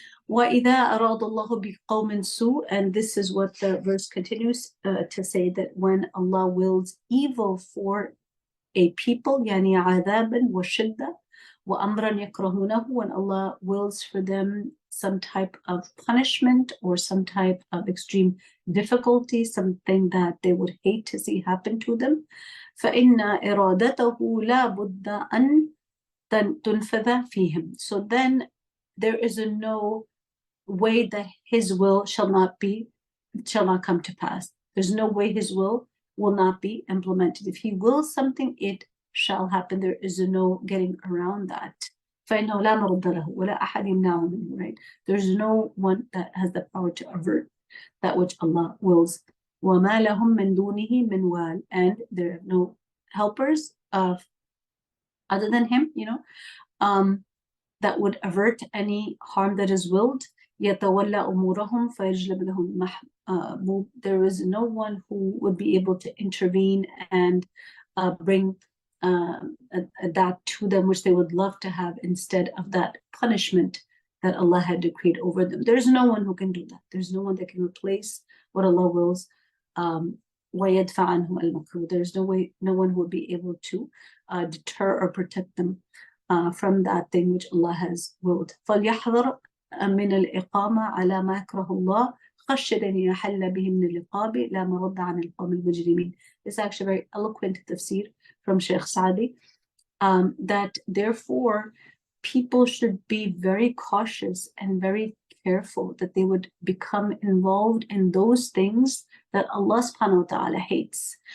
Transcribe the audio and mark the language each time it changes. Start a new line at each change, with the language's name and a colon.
Arabic: وَإِذَا أَرَادَ اللَّهُ بِقَوْمٍ سُوءٍ,
English: and this is what the verse continues to say, that when Allah wills evil for a people,
Arabic: يعني عذابا وشدة وأمرا يكرهونه,
English: when Allah wills for them some type of punishment or some type of extreme difficulty, something that they would hate to see happen to them,
Arabic: فإن إرادته لا بد أن تنفذ فيهم.
English: So then there is no way that His will shall not come to pass. There's no way His will will not be implemented. If He wills something, it shall happen. There is no getting around that.
Arabic: فإنه لا مرد له ولا أحد يمنعه منه, right?
English: There's no one that has the power to avert that which Allah wills.
Arabic: وما لهم من دونه من وال,
English: and there are no helpers other than Him, that would avert any harm that is willed.
Arabic: يتولى أمورهم فيجلب لهم محبوب.
English: There is no one who would be able to intervene and bring that to them which they would love to have instead of that punishment that Allah had decreed over them. There's no one who can do that. There's no one that can replace what Allah wills.
Arabic: ويدفع عنهم المكروه.
English: There's no one who would be able to deter or protect them from that thing which Allah has willed.
Arabic: فليحذر من الإقامة على ما يكره الله خشية أن يحل به من العقاب لا مرد عن القوم المجرمين.
English: It's actually very eloquent tafsir from Sheikh Saadi, that therefore people should be very cautious and very careful that they would become involved in those things that Allah subhanahu wa ta'ala hates.